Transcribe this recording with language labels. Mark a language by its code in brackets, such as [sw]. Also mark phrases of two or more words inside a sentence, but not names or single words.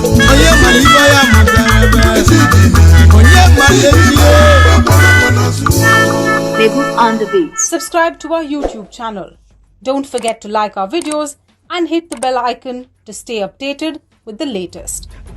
[ig] Onye ma ibe ya mụtara ebe? Onye ma echi o? [en] Lebu on the beat. Subscribe to our YouTube channel. Don't forget to like our videos and hit the bell icon to stay updated with the latest.